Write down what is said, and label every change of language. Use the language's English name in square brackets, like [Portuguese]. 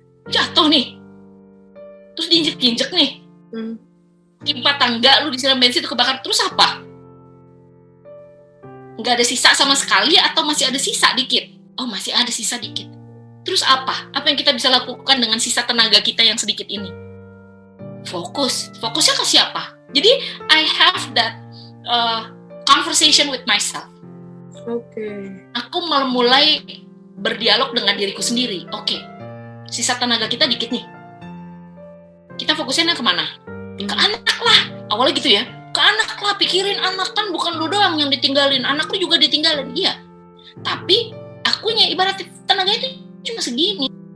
[Indonesian] Jatuh nih, terus diinjek-injek nih, timpa tangga, lu disiram bensin, kebakar, terus apa? Nggak ada sisa sama sekali atau masih ada sisa dikit? Oh masih ada sisa dikit. Terus apa? Apa yang kita bisa lakukan dengan sisa tenaga kita yang sedikit ini? Fokusnya ke siapa? Jadi [English] I have that conversation with myself. [Indonesian] Aku mulai berdialog dengan diriku sendiri. Oke. Sisa tenaga kita dikit nih. Kita fokusnya kemana? Ke anak lah. Awalnya gitu ya. Ke anak lah, pikirin anak, kan bukan lu doang yang ditinggalin. Anak lu juga ditinggalin. Iya. Tapi akunya ibarat tenaga itu cuma segini.